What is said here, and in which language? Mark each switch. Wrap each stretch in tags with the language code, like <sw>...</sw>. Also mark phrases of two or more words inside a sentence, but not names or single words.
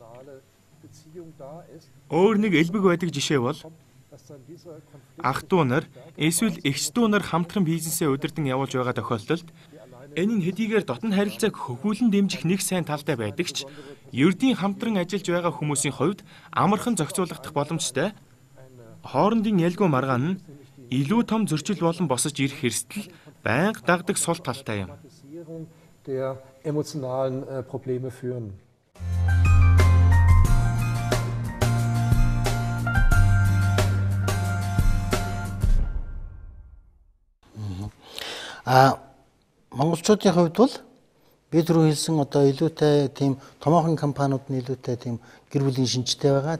<mn>Өөр нэг элбэг байдаг жишээ бол ах дүү нар эсвэл эгч дүү нар хамтран бизнесээ удирдан явуулж байгаа тохиолдолд энэ нь хэдийгээр дотн харилцааг хөхүүлэн дэмжих нэг сайн талтай байдаг ч ердийн хамтран ажиллаж байгаа хүмүүсийн хувьд амархан зохицуулагдах боломжтой. Хоорондын ялгүй маргаан нь илүү том зөрчил болон босож ирэх хэрэгсэл байнга дагдаг сул талтай юм.</mn> <de>Der emotionalen Probleme führen.</de> <mn>Монголчуудын хувьд бол бид түрүү хэлсэн одоо илүүтэй тийм томоохон компаниуд нь илүүтэй тийм гэр бүлийн шинжтэй байгаа.</mn>